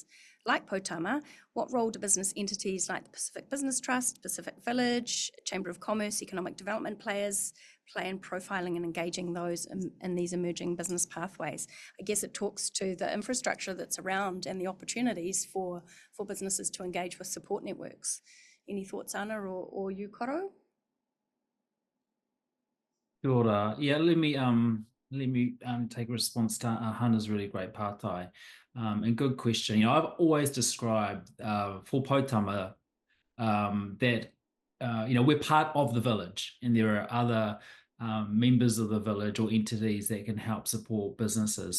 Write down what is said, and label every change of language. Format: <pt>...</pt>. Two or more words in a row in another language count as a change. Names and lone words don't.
<en>Like Poutama, what role do business entities like the Pacific Business Trust, Pacific Village, Chamber of Commerce, economic development players play in profiling and engaging those in these emerging business pathways? I guess it talks to the infrastructure that's around and the opportunities for businesses to engage with support networks. Any thoughts, Anna, or you, Koro?</en> <mi>Kia ora.</mi> <en>Yeah, let me take a response to Hana's really great pātai. And good question. I've always described for Poutama that we're part of the village, and there are other members of the village or entities that can help support businesses.</en>